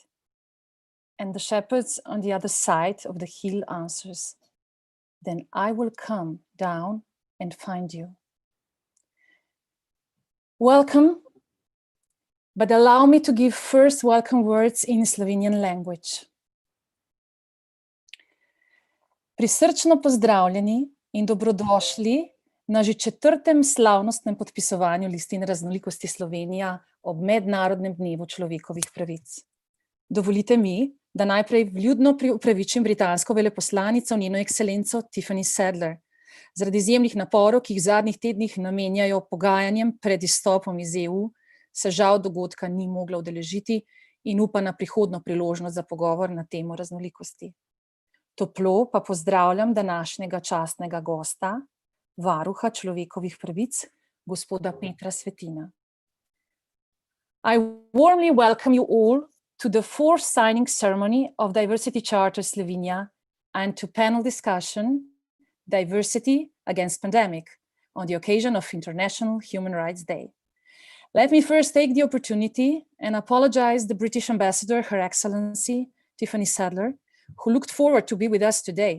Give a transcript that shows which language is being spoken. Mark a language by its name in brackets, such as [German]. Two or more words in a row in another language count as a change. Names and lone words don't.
[English] And the shepherds on the other side of the hill answers, then I will come down and find you. Welcome, but allow me to give first welcome words in Slovenian language. [Slovenian] Prisrčno pozdravljeni in dobrodošli na že 4. slavnostnem podpisovanju Listine Raznolikosti Slovenija ob Mednarodnem dnevu človekovih pravic. Dovolite mi, da najprej vljudno upravičim britansko veleposlanico, njeno ekscelenco Tiffany Sadler, zaradi izjemnih naporov, ki jih v zadnjih tednih namenjajo pogajanjem pred izstopom iz EU, se žal dogodka ni mogla udeležiti in upa na prihodnjo priložnost za pogovor na temo raznolikosti. Toplo pa pozdravljam današnjega častnega gosta, varuha človekovih pravic, gospoda Petra Svetina. [English] I warmly welcome you all to the 4th signing ceremony of Diversity Charter Slovenia and to panel discussion, Diversity Against Pandemic, on the occasion of International Human Rights Day. Let me first take the opportunity and apologize to the British Ambassador, Her Excellency Tiffany Sadler, who looked forward to be with us today.